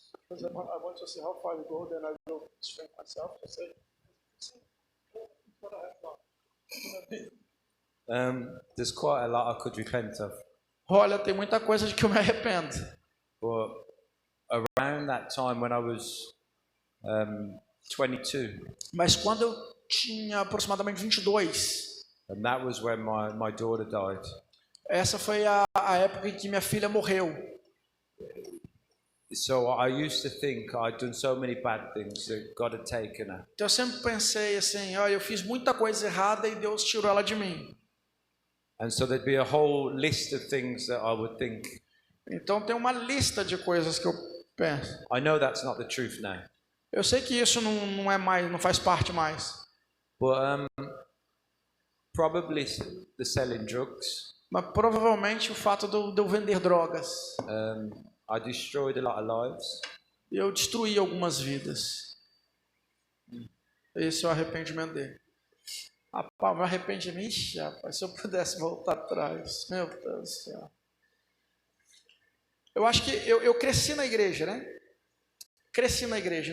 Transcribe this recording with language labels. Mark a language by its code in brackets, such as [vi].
[en] I want to see how far you go, then I will strengthen myself. There's quite a lot I could repent of. [pt] Olha, tem muita coisa de que eu me arrependo. [en] But around that time when I was 22, [pt] Mas quando eu tinha aproximadamente 22, [en] and that was when my daughter died. [pt] essa foi a época em que minha filha morreu. [en] So I used to think I'd done so many bad things that God had taken her. [pt] Então eu sempre pensei assim, olha, eu fiz muita coisa errada e Deus tirou ela de mim. [en] And so there'd be a whole list of things that I would think. [pt] Então tem uma lista de coisas que eu penso. [en] I know that's not the truth now. [pt] Eu sei que isso não é mais, não faz parte mais. [en] But probably the selling drugs. [pt] Mas provavelmente o fato de eu vender drogas. [en] I destroyed a lot of lives. [pt] Eu destruí algumas vidas. Esse é o arrependimento dele. Rapaz, me arrependi, ixi, rapaz, se eu pudesse voltar atrás. Meu Deus do céu. Eu acho que eu cresci na igreja, né? Cresci na igreja.